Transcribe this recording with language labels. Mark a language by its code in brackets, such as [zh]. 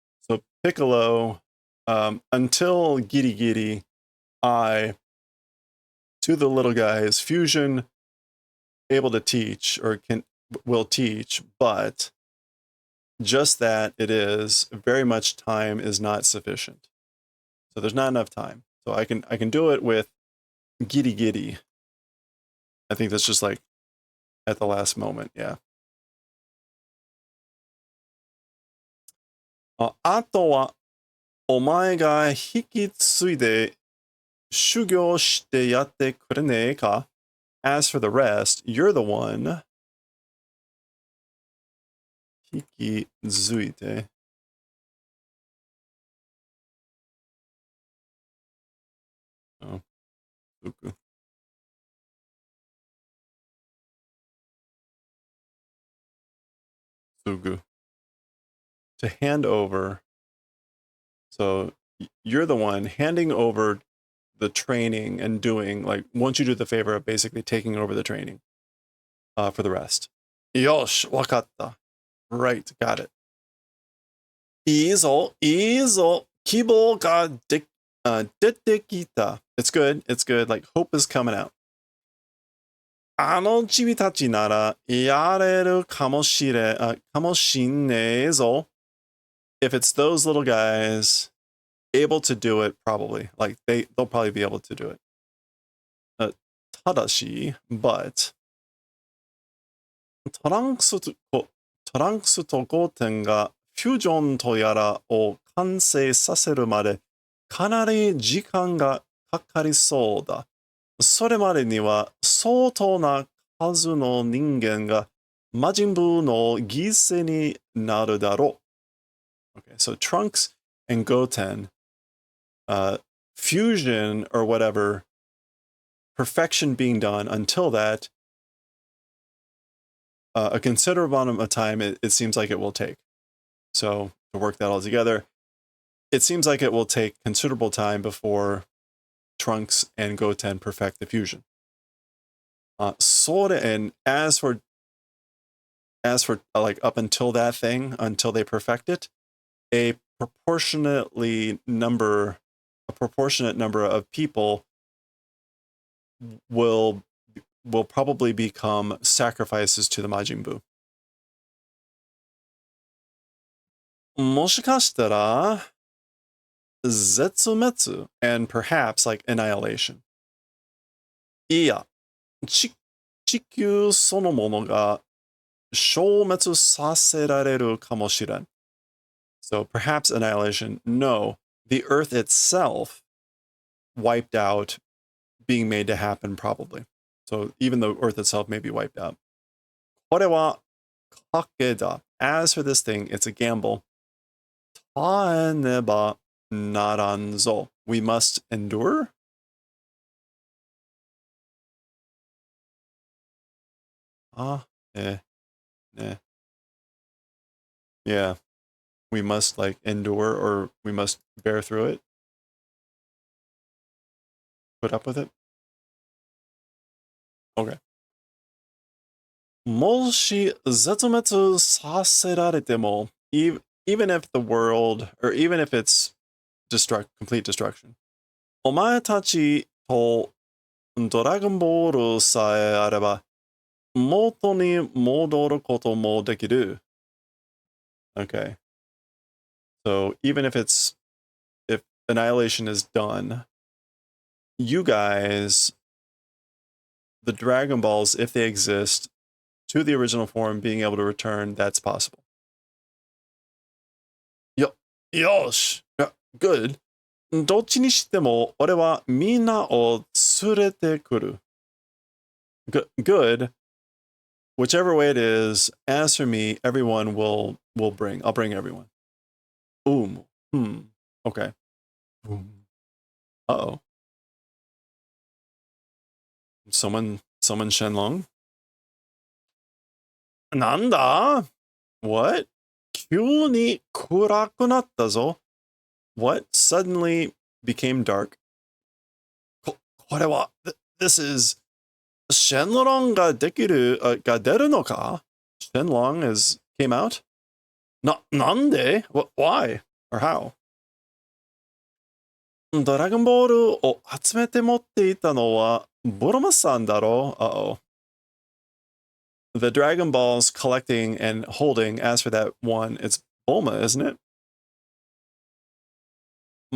[en] So Piccolo, until Giri Giri, I, to the little guys, fusion able to teach or will teach, but just that it is very much time is not sufficient. So there's not enough time. So I can do it with Giri Giri. I think that's just like at the last moment, yeah. [ja] あとはお前が引き継いで修行してやってくれねえか? [en] As for the rest, you're the one. [ja] 引き継いで。 [en] Oh, Fuku. Fugu. To hand over. So you're the one handing over the training and doing, like, once you do the favor of basically taking over the training for the rest. [ja] Yosh, wakatta. [en] Right, got it. [ja] いいぞ、いいぞ、希望が出てきた. [en] It's good, it's good. Like, hope is coming out. [ja] あの君たちならやれるかもしんねえぞ. [en] If it's those little guys, able to do it, probably. Like, they'll probably be able to do it. [ja] ただし, [en] but, [ja] トランクスとゴーテンがフュージョンとやらを完成させるまでかなり時間がかかりそうだ。それまでには相当な数の人間が魔人ブーの犠牲になるだろう。 [en] Okay, so Trunks and Goten, fusion or whatever, perfection being done until that, a considerable amount of time it seems like it will take. So to work that all together, it seems like it will take considerable time before Trunks and Goten perfect the fusion. And as for like up until that thing, until they perfect it, a proportionate number of people will probably become sacrifices to the Majin Buu. [ja] もしかしたら絶滅 [en] and perhaps like annihilation. [ja] いや、地球そのものが消滅させられるかもしれん. [en] So perhaps annihilation. No, the Earth itself wiped out, being made to happen probably. So even the Earth itself may be wiped out. [ja] これは賭けだ. [en] As for this thing, it's a gamble. [ja] 耐えねばならんぞ. [en] We must endure? Yeah. We must like endure or we must bear through it. Put up with it. Okay. [ja] もし絶滅させられても, [en] even if the world, or even if it's complete destruction, [ja] お前たちとドラゴンボールさえあれば、元に戻ることもできる. [en] Okay. So even if Annihilation is done, you guys, the Dragon Balls, if they exist, to the original form, being able to return, that's possible. Yosh! Good. [ja] どっちにしても、俺はみんなを連れてくる. [en] Good. Whichever way it is, as for me, everyone will bring. I'll bring everyone. Okay. Uh-oh. Someone Shenlong? [ja] なんだ [en] What? [ja] 急に暗くなったぞ。 [en] What suddenly became dark? [ja] これは、 [en] this is [ja] シェンロンができる、が出るのか [en] Shenlong came out? [ja] なんで [en] Why? Or how? [ja] ドラゴンボールを集めて持っていたのはボロマさんだろ [en] Uh-oh. The Dragon Balls collecting and holding, as for that one, it's Bulma, isn't it?